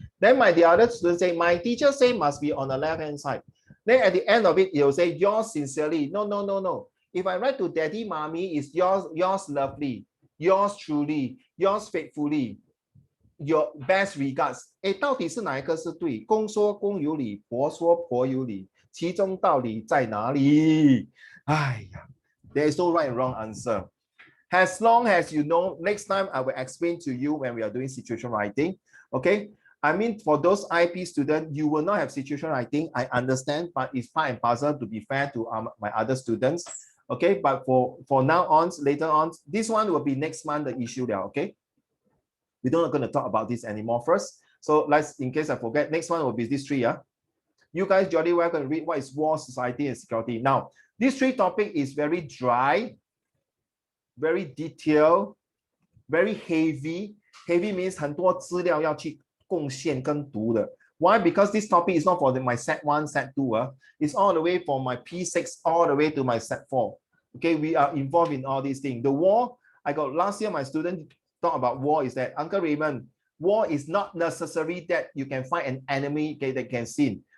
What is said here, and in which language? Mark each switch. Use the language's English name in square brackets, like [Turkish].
[English] Then the other students say, my teacher say must be on the left-hand side. Then at the end of it, you'll say, yours sincerely. No. If I write to daddy, mommy, it's yours lovely, yours truly, yours faithfully, your best regards. [Chinese] 到底是哪一个是对？公说公有理，婆说婆有理，其中道理在哪里？ [English] 哎呀 there is no right and wrong answer. As long as you know, next time I will explain to you when we are doing situation writing. Okay, I mean, for those IP students, you will not have situation writing. I understand, but it's part and parcel to be fair to my other students. Okay, but for now on, later on, this one will be next month the issue there. Okay, we're not going to talk about this anymore first. So let's, in case I forget, next one will be this three. You guys jolly well can read what is war, society, and security. Now, this three topic is very dry, very detailed, very heavy. Heavy means [Chinese] 很多资料要去贡献跟读的。 [English] Why? Because this topic is not for my set 1, set 2. It's all the way from my P6 all the way to my set 4. Okay, we are involved in all these things. The war, I got last year, my student talk about war is that, Uncle Raymond, war is not necessary that you can find an enemy that can sin.